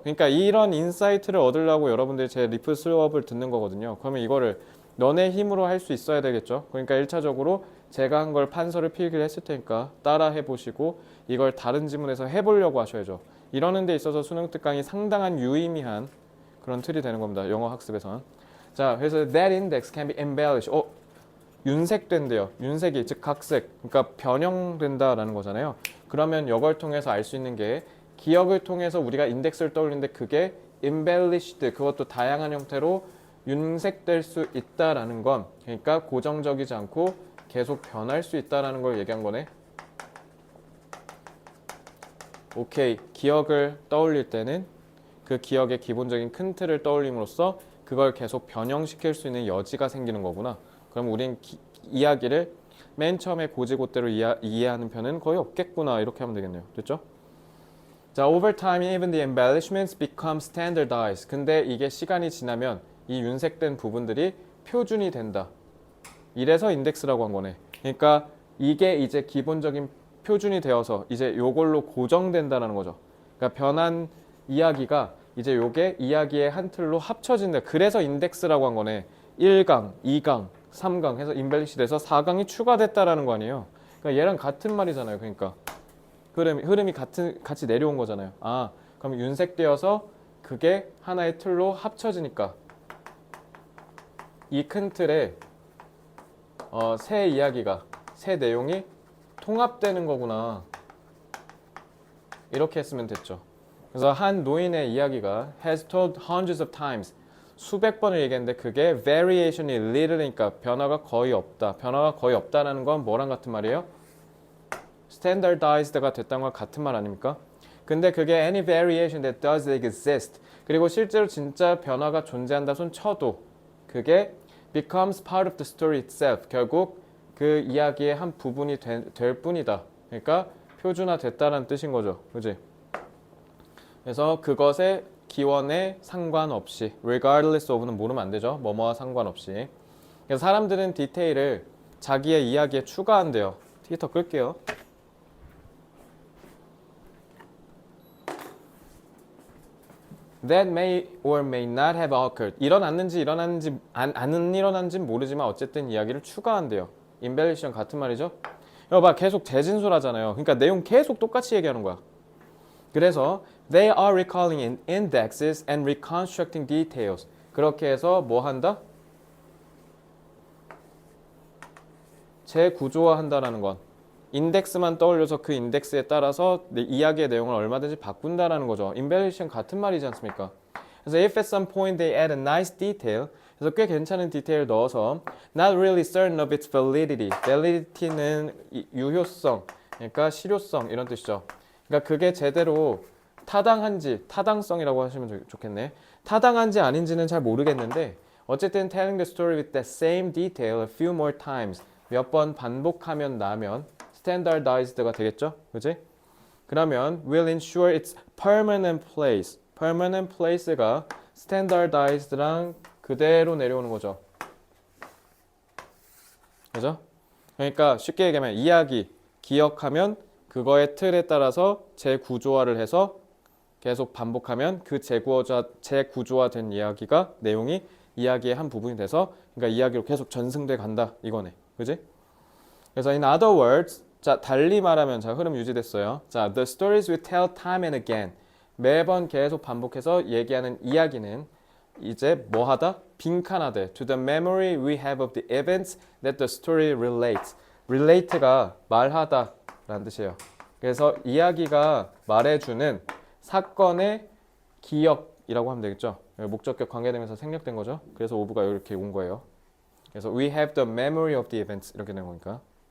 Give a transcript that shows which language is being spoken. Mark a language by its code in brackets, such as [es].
[ko] 그러니까 이런 인사이트를 얻으려고 여러분들이 제 리프 수업을 듣는 거거든요. 그러면 이거를 너네 힘으로 할 수 있어야 되겠죠. 그러니까 1차적으로 제가 한 걸 판서를 필기를 했을 테니까 따라 해보시고 이걸 다른 지문에서 해보려고 하셔야죠. 이러는 데 있어서 수능 특강이 상당한 유의미한 그런 틀이 되는 겁니다. 영어 학습에선. 자, 그래서 [en] that index can be embellished. [ko] 윤색된대요. 윤색이 즉 각색, 그러니까 변형된다라는 거잖아요. 그러면 이걸 통해서 알 수 있는 게, 기억을 통해서 우리가 인덱스를 떠올리는데 그게 embellished, 그것도 다양한 형태로 윤색될 수 있다라는 건, 그러니까 고정적이지 않고 계속 변할 수 있다라는 걸 얘기한 거네. 오케이. 기억을 떠올릴 때는 그 기억의 기본적인 큰 틀을 떠올림으로써 그걸 계속 변형시킬 수 있는 여지가 생기는 거구나. 그럼 우린 이야기를 맨 처음에 고지고대로 이해하는 편은 거의 없겠구나. 이렇게 하면 되겠네요. 됐죠? [en] 자, over time even the embellishments become standardized. [ko] 근데 이게 시간이 지나면 이 윤색된 부분들이 표준이 된다. 이래서 인덱스라고 한 거네. 그러니까 이게 이제 기본적인 표준이 되어서 이제 요걸로 고정된다는 거죠. 그러니까 변한 이야기가 이제 요게 이야기의 한 틀로 합쳐진다. 그래서 인덱스라고 한 거네. 1강, 2강, 3강 해서 인벨리시 돼서 4강이 추가됐다라는 거 아니에요. 그러니까 얘랑 같은 말이잖아요. 그러니까 흐름이 같이 내려온 거잖아요. 그럼 윤색되어서 그게 하나의 틀로 합쳐지니까 이 큰 틀에 새 이야기가, 새 내용이 통합되는 거구나. 이렇게 했으면 됐죠. 그래서 한 노인의 이야기가 [en] has told hundreds of times, [ko] 수백 번을 얘기했는데 그게 variation이 little니까 변화가 거의 없다. 변화가 거의 없다라는 건 뭐랑 같은 말이에요? standardized가 됐다는 건 같은 말 아닙니까? 근데 그게 [en] any variation that does exist. [ko] 그리고 실제로 진짜 변화가 존재한다 손 쳐도 그게 [en] becomes part of the story itself. [ko] 결국 그 이야기의 한 부분이 될 뿐이다. 그러니까 표준화됐다는 뜻인 거죠. 그지? 그래서 그것의 기원에 상관없이 regardless of는 모르면 안 되죠. 뭐뭐와 상관없이. 그래서 사람들은 디테일을 자기의 이야기에 추가한대요. 트위터 끌게요. [en] That may or may not have occurred. [ko] 일어났는지 안 일어난지 모르지만 어쨌든 이야기를 추가한대요. embellish랑 같은 말이죠. 이거 봐, 계속 재진술하잖아요. 그러니까 내용 계속 똑같이 얘기하는 거야. [en] 그래서 they are recalling indexes and reconstructing details. [ko] 그렇게 해서 뭐 한다? 재구조화한다라는 건 인덱스만 떠올려서 그 인덱스에 따라서 이야기의 내용을 얼마든지 바꾼다라는 거죠. embellish는 같은 말이지 않습니까? [en] 그래서 if at some point they add a nice detail, [ko] 그래서 꽤 괜찮은 디테일 넣어서 [en] not really certain of its validity. [ko] validity는 유효성, 그러니까 실효성 이런 뜻이죠. 그러니까 그게 제대로 타당한지, 타당성이라고 하시면 좋겠네. 타당한지 아닌지는 잘 모르겠는데 어쨌든 [en] telling the story with that same detail a few more times [ko] 몇 번 반복하면 나면 standardized가 되겠죠? 그지? [en] 그러면 will ensure its permanent place. [ko] permanent place가 standardized랑 그대로 내려오는 거죠. 그죠? 그러니까 쉽게 얘기하면 이야기, 기억하면 그거의 틀에 따라서 재구조화를 해서 계속 반복하면 그 재구조화된 이야기가 내용이 이야기의 한 부분이 돼서 그러니까 이야기로 계속 전승돼 간다 이거네. 그지? 그래서 [en] in other words, [ko] 자 달리 말하면 자 흐름 유지됐어요. 자 [en] the stories we tell time and again [ko] 매번 계속 반복해서 얘기하는 이야기는 이제 뭐하다? 빈칸화돼. [en] To the memory we have of the events that the story relates. [ko] relate가 말하다 라는 뜻이에요. 그래서 이야기가 말해주는 사건의 기억이라고 하면 되겠죠. 목적격 관계되면서 생략된 거죠. 그래서 오브가 이렇게 온 거예요. 그래서 [en] we have the memory of the events [ko] 이렇게 된 거니까.